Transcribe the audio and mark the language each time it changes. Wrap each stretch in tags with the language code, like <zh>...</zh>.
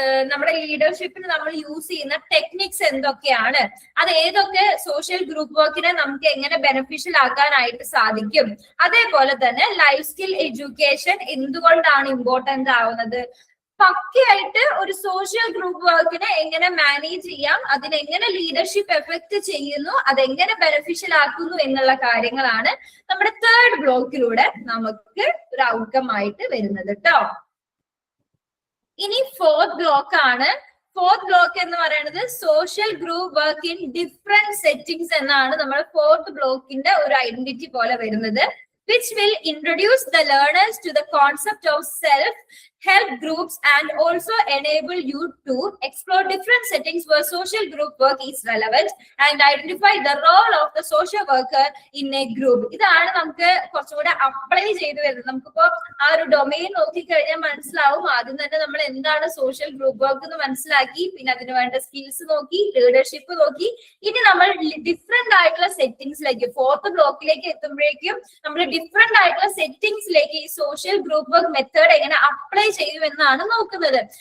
<ml>നമ്മുടെ ലീഡർഷിപ്പിന് നമ്മൾ യൂസ് ചെയ്യുന്ന ടെക്നിക്സ് എന്തൊക്കെയാണ്, അത് ഏതൊക്കെ സോഷ്യൽ ഗ്രൂപ്പ് വർക്കിനെ നമുക്ക് എങ്ങനെ ബെനിഫിഷ്യൽ ആക്കാനായിട്ട് സാധിക്കും, അതേപോലെ തന്നെ ലൈഫ് സ്കിൽ എഡ്യൂക്കേഷൻ എന്തുകൊണ്ടാണ് ഇമ്പോർട്ടന്റ് ആവുന്നത്, പക്കയായിട്ട് ഒരു സോഷ്യൽ ഗ്രൂപ്പ് വർക്കിനെ എങ്ങനെ മാനേജ് ചെയ്യാം, അതിനെങ്ങനെ ലീഡർഷിപ്പ് എഫക്ട് ചെയ്യുന്നു, അതെങ്ങനെ ബെനിഫിഷ്യൽ ആക്കുന്നു എന്നുള്ള കാര്യങ്ങളാണ് നമ്മുടെ തേർഡ് ബ്ലോക്കിലൂടെ നമുക്ക് ഒരു ഔട്ട്കം ആയിട്ട് വരുന്നത് കേട്ടോ. ഇനി ഫോർത്ത് ബ്ലോക്ക് ആണ്. ഫോർത്ത് ബ്ലോക്ക് എന്ന് പറയുന്നത് social group work in different settings എന്നാണ് നമ്മുടെ ഫോർത്ത് ബ്ലോക്കിന്റെ ഒരു ഐഡന്റിറ്റി പോലെ വരുന്നത്,</ml> <en>which will introduce the learners to the concept of self-help groups and also enable you to explore different settings where social group work is relevant and identify the role of the social worker in a group.</en> <ml>ഇതാണ് നമുക്ക് കുറച്ചുകൂടെ apply ചെയ്ത് വരുന്നത്. നമുക്കിപ്പോ ആ ഒരു domain നോക്കിക്കഴിഞ്ഞാൽ മനസ്സിലാവും. ആദ്യം തന്നെ നമ്മൾ എന്താണ് സോഷ്യൽ ഗ്രൂപ്പ് വർക്ക് എന്ന് മനസ്സിലാക്കി, പിന്നെ അതിന് വേണ്ട സ്കിൽസ് നോക്കി, ലീഡർഷിപ്പ് നോക്കി. ഇനി നമ്മൾ ഡിഫറെന്റ് ആയിട്ടുള്ള സെറ്റിംഗ്സിലേക്ക് ഫോർത്ത് ബ്ലോക്കിലേക്ക് എത്തുമ്പോഴേക്കും നമ്മൾ ഡിഫറെന്റ് ആയിട്ടുള്ള സെറ്റിംഗ്സിലേക്ക് ഈ സോഷ്യൽ ഗ്രൂപ്പ് വർക്ക് മെത്തേഡ് എങ്ങനെ അപ്ലൈ ചെയ്യുമെന്നാണ് നോക്കുന്നത്.</ml>